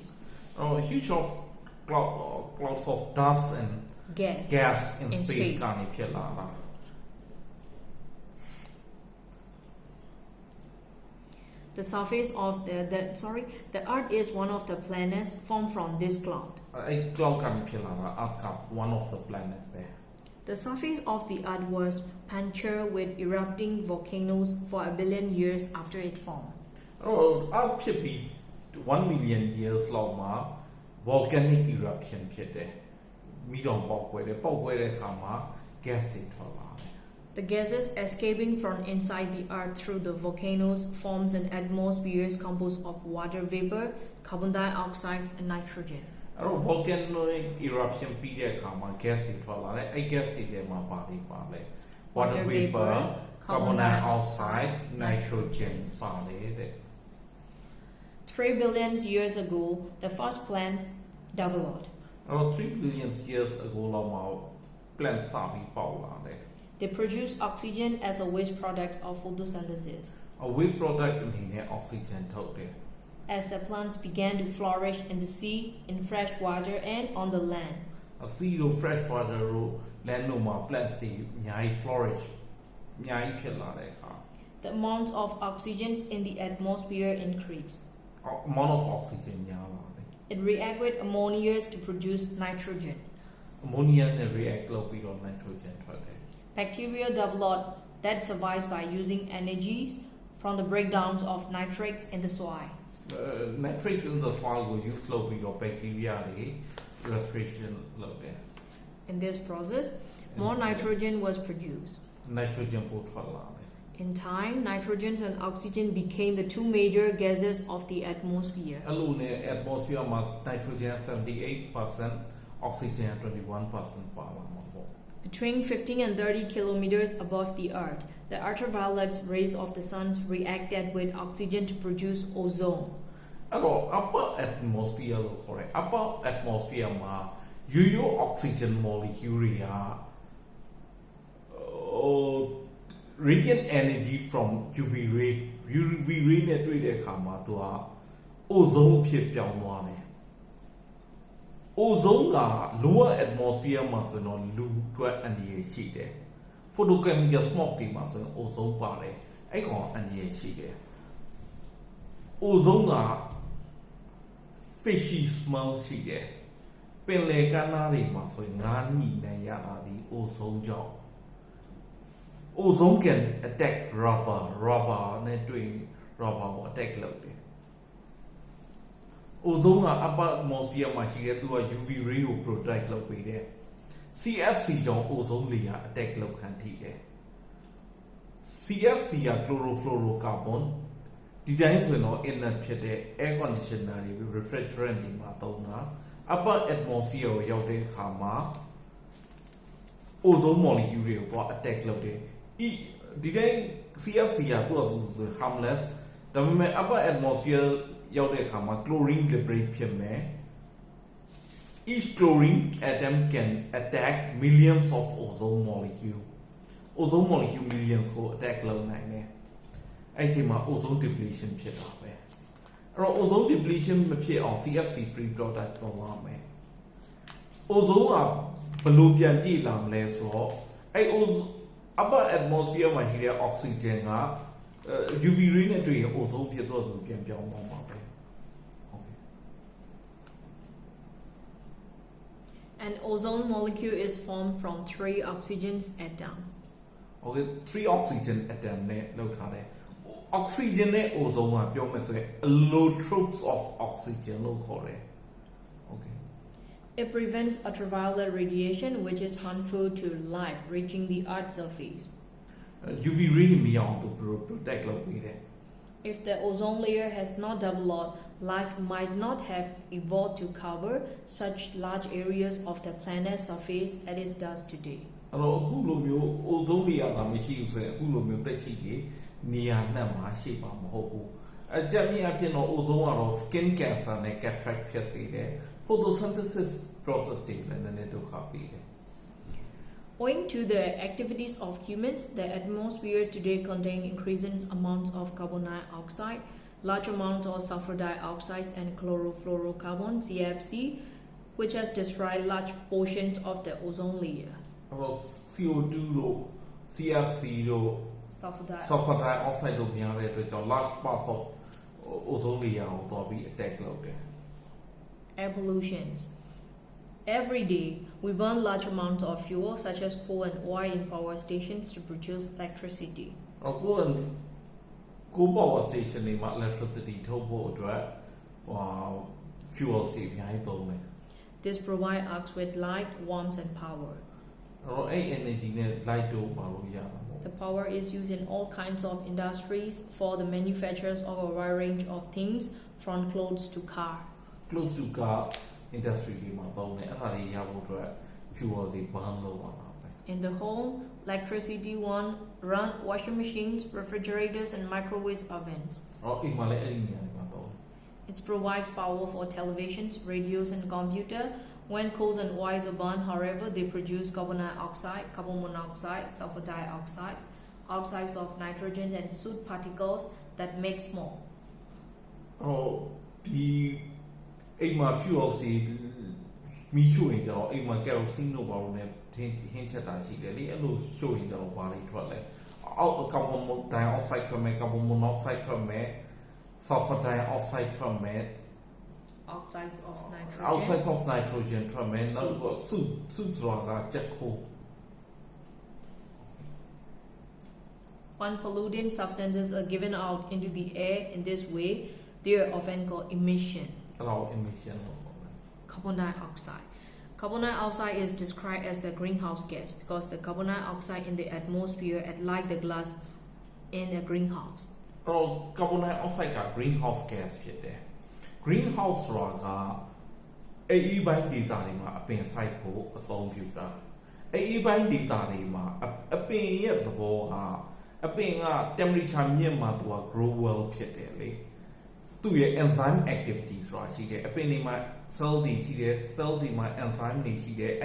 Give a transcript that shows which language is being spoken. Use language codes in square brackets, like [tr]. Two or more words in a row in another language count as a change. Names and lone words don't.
[en] A huge of clouds of dust and gas in space [my] ကနေဖြစ်လာတာ [en] The surface of the Earth is one of the planets formed from this cloud. [my] အဲ့ cloud ကနေဖြစ်လာတာ Earth က [en] one of the planet [my] ပဲ [en] The surface of the Earth was punctured with erupting volcanoes for a billion years after it formed. [my] အဲ့တော့ Earth ဖြစ်ပြီး [en] 1 million years [my] လောက်မှာ [en] volcanic eruption [my] ဖြစ်တယ်မီးတောင်ပေါက်ကွဲတယ်ပေါက်ကွဲတဲ့အခါမှာ gas တွေထွက်လာတယ် [en] The gases escaping from inside the Earth through the volcanoes forms an atmosphere composed of water vapor, carbon dioxide, and nitrogen. [my] အဲ့တော့ [en] volcanic eruption [my] ပြီးတဲ့အခါမှာ gas တွေထွက်လာတယ်အဲ့ gas တွေထဲမှာပါလေ [en] water vapor, carbon dioxide, nitrogen [my] ပါတယ်တဲ့ [en] 3 billion years ago, the first plants developed. [my] အဲ့တော့ [en] 3 billion years ago [my] လောက်မှာ plant စပြီးပေါက်လာတယ် [en] They produce oxygen as a waste product of photosynthesis. A waste product [my] အနေနဲ့ oxygen ထုတ်တယ် [en] As the plants began to flourish in the sea, in fresh water, and on the land. [my] A sea တို့ [en] fresh water [my] တို့ land တို့မှာ plants တွေအများကြီး flourish အများကြီးဖြစ်လာတဲ့အခါ [en] The amount of oxygen in the atmosphere increased. amount of oxygen [my] များလာတယ် [en] It reacts with ammonia to produce nitrogen. [my] ammonia နဲ့ react လုပ်ပြီးတော့ nitrogen ထွက်တယ် [en] Bacteria developed that survives by using energies from the breakdowns of nitrates in the soil. nitrates in the soil [my] ကို use လုပ်ပြီးတော့ bacteria တွေ respiration လုပ်တယ် [en] In this process, more nitrogen was produced. [my] nitrogen ပိုထွက်လာတယ် [en] In time, nitrogen and oxygen became the two major gases of the atmosphere. [my] အဲ့လိုနဲ့ atmosphere မှာ nitrogen 78% oxygen 21% ပါလာမှာပေါ့ [en] Between 15 and 30 kilometers above the Earth, the ultraviolet rays of the sun reacted with oxygen to produce ozone. [my] အဲ့တော့ [en] upper atmosphere [my] လို့ခေါ်တယ် [en] upper atmosphere [my] မှာရိုးရိုး [en] oxygen molecule [my] တွေက [en] radiant energy from UV ray [my] နဲ့တွေ့တဲ့အခါမှာသူက ozone ဖြစ်ပြောင်းသွားတယ် ozone က [en] lower atmosphere [my] မှာဆိုတော့လူအတွက်အန္တရာယ်ရှိတယ် [en] photochemical smoke [my] တွေမှာဆိုရင် ozone ပါတယ်အဲ့ကောင်အန္တရာယ်ရှိတယ် ozone က [en] fishy smell [my] ရှိတယ်ပင်လယ်ကမ်းနားတွေမှာဆိုရင်ငါးညှိနှံရတာဒီ ozone ကြောင့် [en] ozone can attack rubber [my] နဲ့တွေ့ rubber ကို attack လုပ်တယ် ozone က [en] upper atmosphere [my] မှာရှိတဲ့သူက [en] UV ray [my] ကို protect လုပ်ပေးတယ် CFC ကြောင့် [en] ozone layer attack [my] လုပ်ခံထိတယ် CFC က chlorofluorocarbon ဒီတိုင်းဆိုရင်တော့ inert ဖြစ်တဲ့ [en] air conditioner [my] တွေ refrigerant တွေမှာသုံးတာ [en] upper atmosphere [my] ကိုရောက်တဲ့အခါမှာ [en] ozone molecule [my] တွေကို attack လုပ်တယ် ဒီတိုင်း CFC ကသူ့အဆူ harmless ဒါပေမဲ့ [en] upper atmosphere [my] ရောက်တဲ့အခါမှာ [en] chlorine liberate [my] ဖြစ်မယ် [en] each chlorine atom can attack millions of ozone millions [my] ကို attack လုပ်နိုင်တယ်အဲ့ဒီမှာ [en] ozone depletion [my] ဖြစ်တာပဲအဲ့တော့ [en] ozone depletion [my] မဖြစ်အောင် [en] CFC free product [my] ကိုရမယ် ozone ကဘယ်လိုပြန်ပြည့်လာမလဲဆိုတော့အဲ့ [en] upper atmosphere [my] မှာရှိတဲ့ oxygen က [en] UV ray [my] နဲ့တွေ့ရင် ozone ဖြစ်တော့သူပြန်ပြောင်းသွားမှာပဲ [en] An ozone molecule is formed from 3 oxygen atoms. [my] Okay, [en] 3 oxygen atom [my] နဲ့လောက်ထားတယ် oxygen နဲ့ ozone ကပြောမယ်ဆိုရင် [en] allotropes of oxygen [my] လို့ခေါ်တယ် okay [en] It prevents ultraviolet radiation, which is harmful to life reaching the Earth's surface. UV ray [my] တွေမရောက်အောင်သူ protect လုပ်ပေးတယ် [en] If the ozone layer has not developed, life might not have evolved to cover such large areas of the planet's surface as it does today. [my] အဲ့တော့အခုလိုမျိုး [en] ozone layer [my] ကမရှိဘူးဆိုရင်အခုလိုမျိုးသက်ရှိတွေနေရာနှံ့မှာရှိပါမဟုတ်ဘူးအကြမ်းမြင်အဖြစ်တော့ ozone ကတော့ [en] skin cancer [my] နဲ့ cataract ဖြစ်စေတယ် [en] photosynthesis process [my] တွေလည်းနည်းနည်းဒုက္ခပေးတယ် [en] Owing to the activities of humans, the atmosphere today contains increasing amounts of carbon dioxide, large amounts of sulfur dioxide and chlorofluorocarbon (CFC), which has destroyed large portions of the ozone layer. [my] CO2 တို့ CFC တို့ Sulfur dioxide တို့များတဲ့အတွက်ကြောင့် [en] large parts of ozone layer [my] ကိုတော့ပြီး attack လုပ်တယ် [en] Air pollutions. Every day, we burn large amounts of fuel such as coal and oil in power stations to produce electricity. [my] အခုကို [en] power station [my] တွေမှာ electricity ထုတ်ဖို့အတွက် fuel တွေအများကြီးသုံးတယ် [en] This provides us with light, warmth, and power. [my] အဲ့ energy နဲ့ light တို့ပါလို့ရမှာပေါ့ [en] The power is used in all kinds of industries for the manufacturers of a wide range of things, from clothes to cars. close to car industry [my] တွေမှာသုံးတယ်အဲ့ဒါတွေရဖို့အတွက် fuel တွေ burn လုပ်ရမှာပဲ [en] In the home, electricity run washing machines, refrigerators, and microwave ovens. [my] အိမ်မှာလည်းအဲ့ဒီနေရာတွေမှာသုံးတယ် [en] It provides power for televisions, radios, and computer. When coals and oils are burned, however, they produce carbon dioxide, carbon monoxide, sulfur dioxide, oxides of nitrogen, and soot particles that make smoke. [my] ဒီအိမ်မှာ fuel တွေမီးရှို့ရင်ကျတော့အိမ်မှာ kerosene တို့ဘာလို့လဲဟင်းချက်တာရှိတယ်လေအဲ့လိုရှို့ရင်ကျတော့ဘာတွေထွက်လဲအောက် [en] carbon dioxide [my] ထွက်မယ် [en] carbon monoxide [my] ထွက်မယ် [en] sulfur dioxide [my] ထွက်မယ် [en] Oxides of nitrogen. oxides of nitrogen [my] ထွက်မယ်နောက်တော့ soot ဆိုတာကချက်ခိုး [en] When pollutant substances are given out into the air in this way, they are often called emission. [my] အဲ့ဒါကို emission လို့ခေါ်တယ် [en] Carbon dioxide. Carbon dioxide is described as the greenhouse gas because the carbon dioxide in the atmosphere act like the glass in a greenhouse. [my] အဲ့တော့ [en] carbon dioxide [my] က [en] greenhouse gas [my] ဖြစ်တယ် greenhouse ဆိုတာကအေးပိုင်းဒေသတွေမှာအပင်စိုက်ဖို့အသုံးပြုတာအေးပိုင်းဒေသတွေမှာအပင်ရဲ့သဘောကအပင်က temperature မြင့်မှသူက [en] grow well [my] ဖြစ်တယ်လေသူ့ရဲ့ [en] enzyme activity [my] ဆိုတာရှိတယ်အပင်တွေမှာ cell တွေရှိတယ် cell တွေမှာ enzyme တွေရှိတယ်